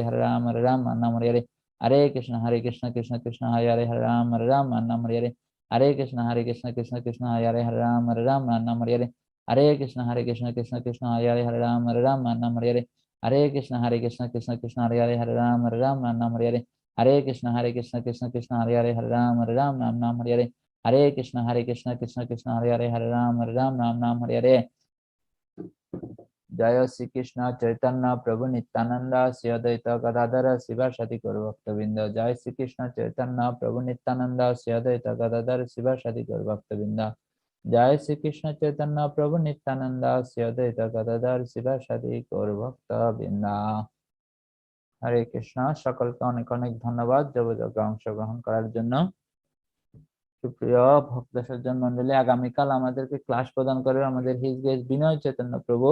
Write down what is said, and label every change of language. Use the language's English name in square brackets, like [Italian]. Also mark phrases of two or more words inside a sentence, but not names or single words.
[Sanskrit] Hare Rama Hare Hare, Hare Krishna Krishna Krishna Hare Hare, Hare Rama Hare Hare, Hare Krishna Krishna Krishna Hare Hare, Hare Rama Hare Hare, Hare Krishna Krishna Krishna Hare Hare, Hare Rama Hare Hare, Hare Krishna Krishna Krishna Hare Hare, Hare Rama Hare Hare, Hare Krishna Krishna Krishna Hare Hare, Hare Rama Hare Hare, Hare Krishna Krishna Krishna Hare Hare, Hare Rama Hare Hare, जय श्री कृष्ण चैतन्य प्रभु नित्यानंद श्री अद्वैत गदाधर शिवासादि गौर भक्तवृंद, जय श्री कृष्ण चैतन्य प्रभु नित्यानंद श्री अद्वैत गदाधर शिवासादि गौर भक्तवृंद, জয় শ্রীকৃষ্ণ চৈতন্য প্রভু নিত্যানন্দ শ্রী অদ্বৈত গদাধর শিবাসাদি গৌর ভক্ত বৃন্দা। [Bangla] হরে কৃষ্ণ। সকলকে অনেক অনেক ধন্যবাদ যোগাযোগে অংশগ্রহণ করার জন্য। সুপ্রিয় ভক্ত সজ্জন মন্ডলী, আগামীকাল আমাদেরকে ক্লাস প্রদান করবে আমাদের [English] His Grace [Bangla] বিনয় চৈতন্য প্রভু।